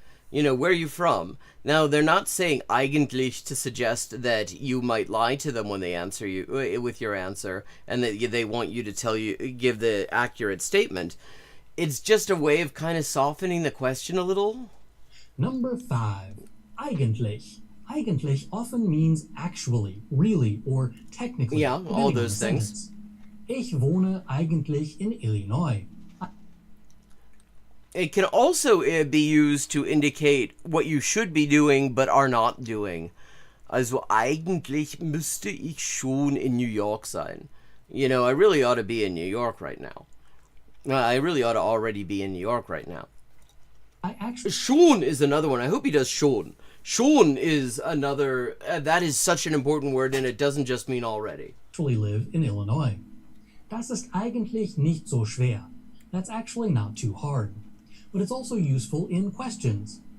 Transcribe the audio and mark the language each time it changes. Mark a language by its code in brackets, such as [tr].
[en] You know, where are you from? Now, they're not saying eigentlich to suggest that you might lie to them when they answer you with your answer, and that they want you to give the accurate statement. It's just a way of kind of softening the question a little. Number 5. Eigentlich. Eigentlich often means actually, really, or technically. Yeah, all those things. Sentence. [de] Ich wohne eigentlich in Illinois. [en] It can also be used to indicate what you should be doing but are not doing. [de] Also eigentlich müsste ich schon in New York sein. [en] You know, I really ought to be in New York right now. I really ought to already be in New York right now. Schon is another one. I hope he does schon. Schon is another, that is such an important word, and it doesn't just mean already. Actually live in Illinois. [de] Das ist eigentlich nicht so schwer. [en] That's actually not too hard. But it's also useful in questions.